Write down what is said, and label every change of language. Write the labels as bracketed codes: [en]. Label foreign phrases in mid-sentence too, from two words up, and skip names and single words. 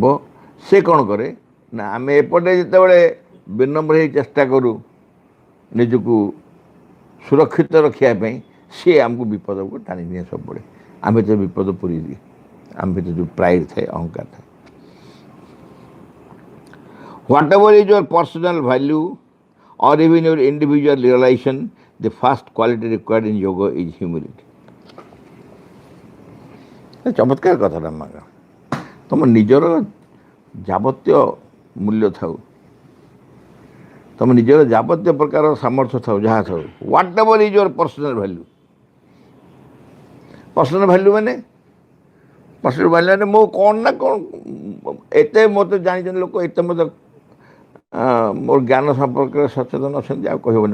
[or] ସେ କ'ଣ କରେ ନା ଆମେ ଏପଟେ ଯେତେବେଳେ ବିନମ୍ର ହେଇ ଚେଷ୍ଟା କରୁ ନିଜକୁ ସୁରକ୍ଷିତ ରଖିବା ପାଇଁ, ସିଏ ଆମକୁ ବିପଦକୁ ଟାଣି ନିଏ ସବୁବେଳେ। ଆମ ଭିତରେ ବିପଦ ପୁରେଇ ଦିଏ। ଆମ ଭିତରେ ଯେଉଁ ପ୍ରାଇଡ଼ ଥାଏ, ଅହଙ୍କାର ଥାଏ। [en] what ever is your personal value or even your individual realization, the first quality required in yoga is humility. [or] ଚମତ୍କାର କଥାଟା ମା, ତୁମ ନିଜର ଯାବତୀୟ ମୂଲ୍ୟ ଥାଉ, ତୁମ ନିଜର ଯାବତୀୟ ପ୍ରକାର ସାମର୍ଥ୍ୟ ଥାଉ, ଯାହା ଥାଉ, [en] what ever is your personal value. personal value [or] ମାନେ ମୁଁ କ'ଣ ନା କ'ଣ ଏତେ ମୋତେ ଜାଣିଛନ୍ତି ଲୋକ, ଏତେ ମୋତେ ମୋର ଜ୍ଞାନ ସମ୍ପର୍କରେ ସଚେତନ ଅଛନ୍ତି, ଆଉ କହିବନି।